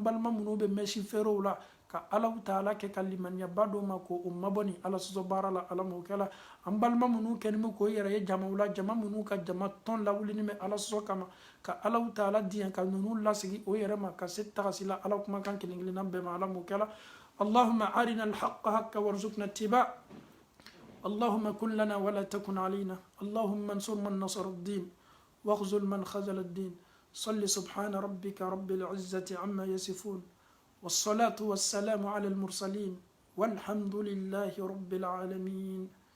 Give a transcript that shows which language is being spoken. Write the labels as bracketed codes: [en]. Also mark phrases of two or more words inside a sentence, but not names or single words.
[bm] balima minnu bɛ mɛsi feerew la ka alaw taala kɛ ka limaniyaba d'o ma ko o mabɔ ni ala sɔsɔ baara la ala m'o kɛla an balima minnu kɛlen bɛ k'o yɛrɛ ye jamaw la jama minnu ka jama tɔn lawulini bɛ ala sɔsɔ kama ka alaw taala diɲɛ ka ninnu lasigi o yɛrɛ ma ka se tagasi la ala kumakan kelen kelenna bɛɛ ma ala m'o kɛla [ar] اللهم أرنا الحق حقا وارزقنا اتباع اللهم كن لنا ولا تكن علينا اللهم انصر من نصر الدين واخذل من خذل الدين صل سبحان ربك رب العزة عما يصفون والصلاة والسلام على المرسلين والحمد لله رب العالمين